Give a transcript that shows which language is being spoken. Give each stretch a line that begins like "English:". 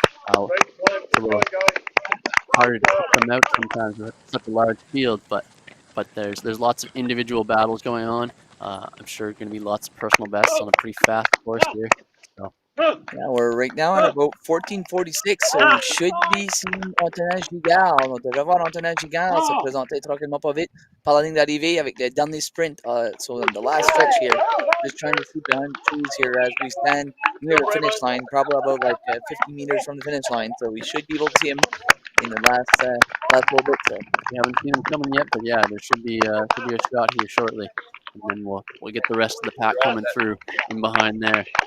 English: It's a little harder to pick them out sometimes with such a large field, but there's lots of individual battles going on. I'm sure going to be lots of personal bests on a pretty fast course here. So. Yeah, we're right now at about 14:46, so we should be seeing Antonin Gigard.
French: On devrait voir Antonin Gigard se présenter tranquillement pas vite par la ligne d'arrivée avec le dernier sprint.
English: So in the last stretch here, just trying to see behind the trees here as we stand near the finish line, probably about like 50 meters from the finish line. So we should be able to see him in the last little bit. So we haven't seen him coming yet, but yeah, there should be a shot here shortly, and then we'll get the rest of the pack coming through in behind there.